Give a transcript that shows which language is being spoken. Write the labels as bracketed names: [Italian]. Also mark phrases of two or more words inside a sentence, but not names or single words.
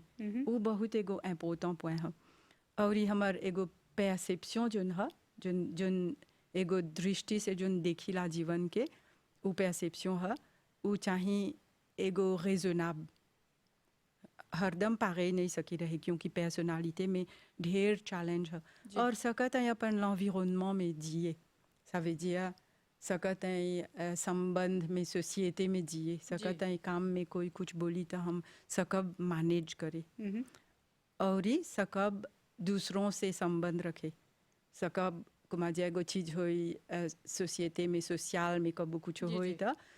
[Bhojpuri] वो बहुत एगो [English] important point [Bhojpuri] है। और ये हमार एगो [English] perception zone [Bhojpuri] है, जोन एगो दृष्टि से जोन देखिला जीवन के, वो परसेप्शन है, वो चाहिए एगो रेजोनेबल, हरदम पारे नहीं सकी रहे, क्योंकि पर्सनालिटी में ढेर चैलेंज है। और सकत है अपन l'environnement में जिए, [French] ça veut dire [Bhojpuri] सकत है संबंध में, सोसाइटी में जिए सकत है, काम में कोई कुछ बोली तो हम सकब मैनेज करे, और ही सकब दूसरों से संबंध रखे, सकब कुमा जे एगो चीज होई सोसाइटी में, सोशल में कबू कुछ होई तो